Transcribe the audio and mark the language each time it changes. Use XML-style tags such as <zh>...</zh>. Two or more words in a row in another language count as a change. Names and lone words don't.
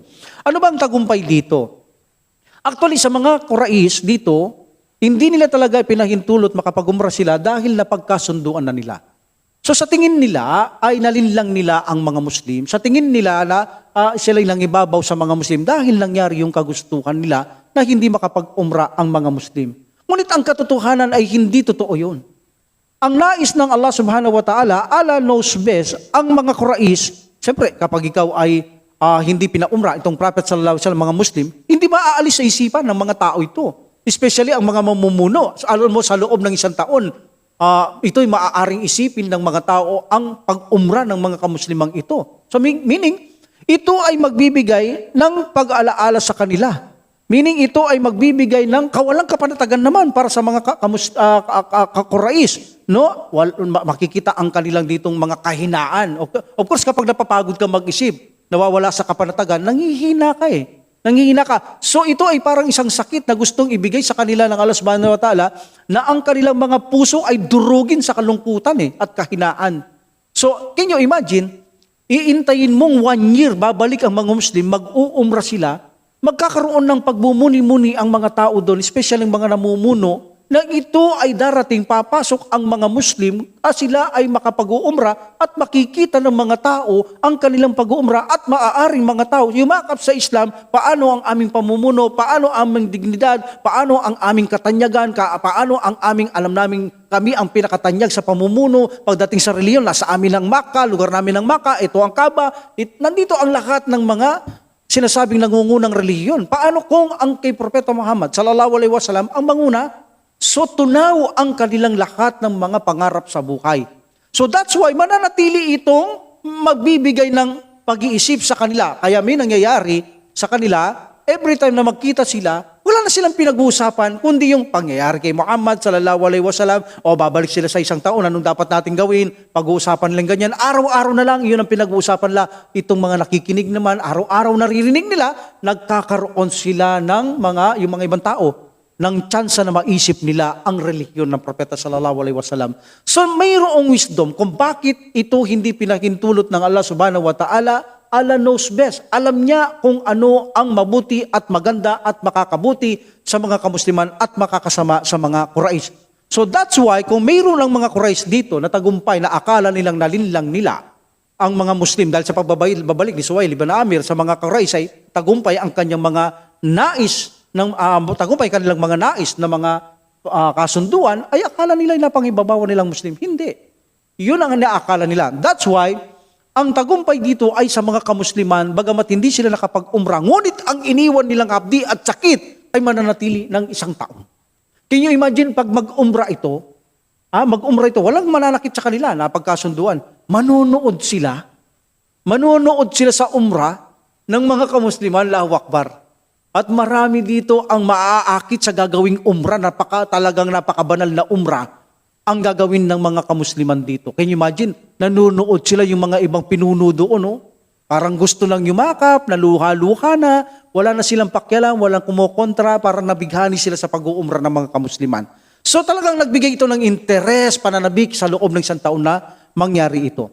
<tl>Ano ba ang tagumpay dito? Actually, sa mga Quraysh dito, hindi nila talaga pinahintulot makapag-umrah sila dahil napagkasunduan na nila. So sa tingin nila, ay nalinlang nila ang mga Muslim. Sa tingin nila na sila'y nangibabaw sa mga Muslim dahil nangyari yung kagustuhan nila na hindi makapag-umra ang mga Muslim. Ngunit ang katotohanan ay hindi totoo yun. Ang nais ng Allah</tl> <ar>سبحانه وتعالى,</ar> <en>Allah knows best,</en> <tl>ang mga Quraysh, siyempre kapag ikaw ay hindi pinaumra itong Prophet</tl> <ar>صلى الله عليه وسلم,</ar> <tl>mga Muslim, hindi maaalis sa isipan ng mga tao ito. Especially ang mga mamumuno. Alam mo, sa loob ng isang taon, ito'y maaaring isipin ng mga tao ang pag-umra ng mga kamuslimang ito. So meaning, ito ay magbibigay ng pag-alaala sa kanila. Meaning ito ay magbibigay ng kawalang kapanatagan naman para sa mga Quraysh. No? Makikita ang kanilang ditong mga kahinaan. Of course, kapag napapagod ka mag-isip, nawawala sa kapanatagan, nanghihina ka eh. Nanghihina ka. So ito ay parang isang sakit na gustong ibigay sa kanila ng Allah</tl> <ar>سبحانه وتعالى</ar> <tl>na ang kanilang mga puso ay durugin sa kalungkutan at kahinaan. So,</tl> <en>can you imagine,</en> <tl>iintayin mong 1 year, babalik ang mga Muslim, mag-uumra sila, magkakaroon ng pagbumuni-muni ang mga tao doon, especially ang mga namumuno, na ito ay darating, papasok ang mga Muslim at sila ay makapag-uumra at makikita ng mga tao ang kanilang pag-uumra at maaaring mga tao yumakap sa Islam, paano ang aming pamumuno, paano ang aming dignidad, paano ang aming katanyagan, paano ang aming alam naming kami ang pinakatanyag sa pamumuno, pagdating sa reliyon, nasa amin ang Makkah, lugar namin ang Makkah, ito ang Kaaba, nandito ang lahat ng mga sinasabing nangungunang reliyon. Paano kung ang kay Propeta Muhammad</tl> <ar>صلى الله عليه وسلم</ar> <tl>ang manguna? So tunaw ang kanilang lahat ng mga pangarap sa buhay.</tl> <en>So that's why</en> <tl>mananatili itong magbibigay ng pag-iisip sa kanila. Kaya may nangyayari sa kanila, every time na magkita sila, wala na silang pinag-uusapan, kundi yung pangyayari kay Muhammad</tl> <ar>صلى الله عليه وسلم,</ar> <tl>o babalik sila sa isang taon, anong dapat natin gawin, pag-uusapan lang ganyan, araw-araw na lang, yun ang pinag-uusapan nila. Itong mga nakikinig naman, araw-araw naririnig nila, nagkakaroon sila ng yung mga ibang tao, ng tsansa na maisip nila ang relihiyon ng Propeta</tl> <ar>صلى الله عليه وسلم.</ar> <tl>So mayroong wisdom kung bakit ito hindi pinahintulot ng Allah</tl> <ar>سبحانه وتعالى.</ar> <en>Allah knows best.</en> <tl>Alam niya kung ano ang mabuti at maganda at makakabuti sa mga kamusliman at makakasama sa mga Quraysh.</tl> <en>So that's why</en> <tl>kung mayroon lang mga Quraysh dito na tagumpay na akala nilang nalinlang nila ang mga Muslim dahil sa pagbabalik ni Suhail ibn Amir sa mga Quraysh ay tagumpay ang kanyang mga nais tagumpay kanilang mga nais na mga kasunduan, ay akala nila na pangibabawan nilang Muslim. Hindi. Yun ang naakala nila.</tl> <en>That's why,</en> <tl>ang tagumpay dito ay sa mga kamusliman, bagamat hindi sila nakapag-umra, ngunit ang iniwan nilang abdi at sakit ay mananatili ng 1 taon.</tl> <en>Can you imagine</en> <tl>pag mag-umra ito, walang mananakit sa kanila na pagkasunduan. Manonood sila sa umra ng mga kamusliman,</tl> <ar>الله أكبر.</ar> <tl>At marami dito ang maaakit sa gagawing umra, talagang napakabanal na umra ang gagawin ng mga kamusliman dito.</tl> <en>Can you imagine?</en> <tl>Nanunood sila yung mga ibang pinuno doon, no? Parang gusto lang yumakap, naluha-luha na, wala na silang pakialam, walang kumukontra, para nabighani sila sa pag-uumra ng mga kamusliman. So talagang nagbigay ito ng interes, pananabik sa loob ng 1 taon na mangyari ito.</tl>